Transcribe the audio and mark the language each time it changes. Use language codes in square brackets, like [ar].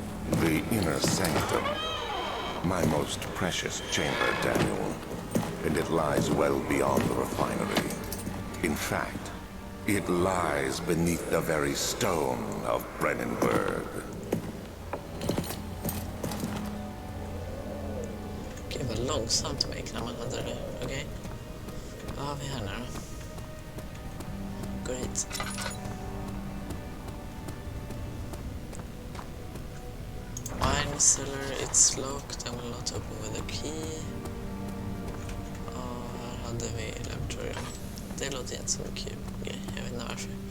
[en] The inner sanctum. My most precious chamber, Daniel. And it lies well beyond the refinery. In fact, it lies beneath the very stone of Brennenburg. [sv] Gud vad långsamt det gick när man hade det. Okej. Vad har vi här nu då? Går hit. [en] Wine cellar, it's locked and will not open with a key. [sv] Och här hade vi laboratorium. Det låter inte som en kul grej, jag vet inte varför.